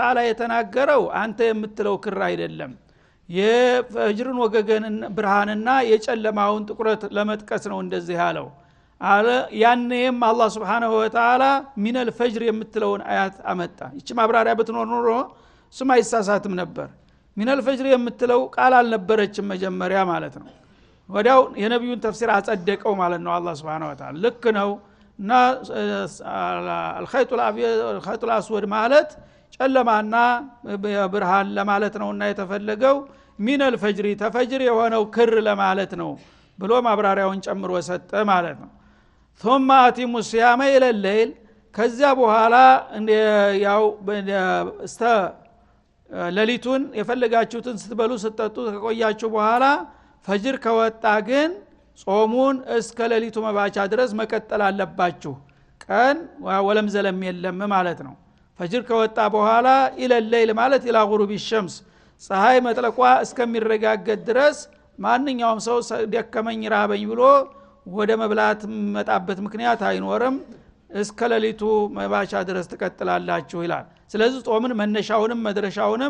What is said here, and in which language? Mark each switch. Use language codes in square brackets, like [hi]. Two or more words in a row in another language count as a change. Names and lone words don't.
[am] Ta'ala የተናገረው አንተ የምትለው ክር አይደለም የፈጅርን ወገገን ብርሃንና የጨለማውን ጥቁረት ለመጥቀስ ነው እንደዚህ ያለው አለ ያንንም አላህ [ar] سبحانه وتعالى من الفجر [am] የምትለውን አያት አመጣ ይቺ ማብራሪያ ብትኖር ኖሮ ስም አይሳሳትም ነበር ሚነል ፈጅር የምትለው ቃል አልነበረችም መጀመሪያ ማለት ነው ወዲያው የነብዩን ተፍሲር አጸደቀው ማለት ነው አላህ [ar] سبحانه وتعالى [am] ልክ ነው እና [ar] الخيط الابيض الخيط الاسود [am] ማለት ጨለማና ብርሃን ለማለት ነውና የተፈለገው [ar] من الفجر [am] ተፈጅር የሆነው ክር ለማለት ነው ብሎ ማብራሪያውን ጨምሮ ሰጠ ማለት ነው [ar] ثم اتموا الصيام الى الليل [am] ከዛ በኋላ ያው ሌሊቱን የፈለጋችሁትን ስትበሉ ስትጠጡ ከቆያችሁ በኋላ ፈጅር ከወጣ ግን ጾሙን እስከ ሌሊቱ መባቻ ድረስ መቀጠል አለባችሁ ቀን ወለም ዘለም የለም ማለት ነው ፈጅር ከወጣ በኋላ ኢለሌል ማለት [ar] إلى غروب الشمس [am] ፀሐይ መጥለቋ እስከሚረጋገጥ ድረስ ማንኛውም ሰው ደከመኝ ራበኝ ብሎ ወደ መብላት መጣበት ምክንያት አይኖርም እስከ ሌሊቱ መባቻ ድረስ ተቀጥላላችሁ ይላል ስለዚህ ጾምን መነሻውንም መድረሻውንም